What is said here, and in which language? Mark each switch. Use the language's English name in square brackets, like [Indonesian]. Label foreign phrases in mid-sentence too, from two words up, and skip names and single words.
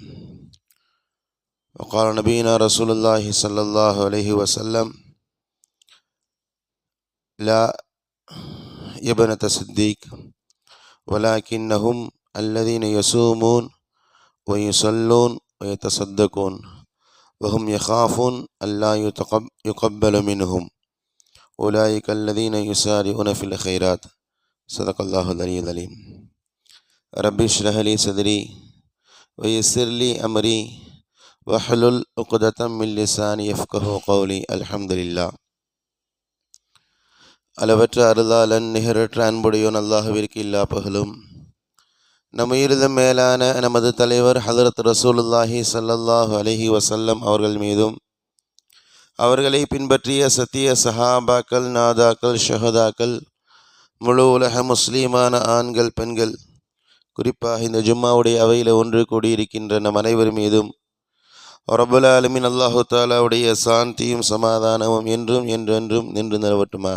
[Arabic] وقال نبينا رسول الله صلى الله عليه وسلم: لا يا ابنة الصديق ولكنهم الذين يصومون ويصلون ويتصدقون وهم يخافون ألا يقبل منهم أولئك الذين يسارعون في الخيرات. صدق الله العلي العظيم. رب اشرح لي صدري ويسر لي أمري واحلل عقدة من لساني يفقهوا قولي. الحمد لله. [Tamil] அளவற்ற அருளாளன் நிகரற்ற அன்புடையோன் அல்லாஹ்விற்கு எல்லா புகழும். நம் உயிரிலும் மேலான நமது தலைவர் ஹதரத் ரசூலுல்லாஹி [Arabic] صلى الله عليه وسلم [Tamil] அவர்கள் மீதும், அவர்களை பின்பற்றிய சத்திய சஹாபாக்கள், நாதாக்கள், ஷஹதாக்கள், முழு உலக முஸ்லீமான ஆண்கள், பெண்கள், குறிப்பாக இந்த ஜும்மாவுடைய அவையில் ஒன்று கூடியிருக்கின்ற நம் அனைவர் மீதும் [Arabic] رب العالمين [Tamil] அல்லாஹு தஆலாவுடைய சாந்தியும் சமாதானமும் என்றும் என்றென்றும் நின்று நிலவட்டுமாக.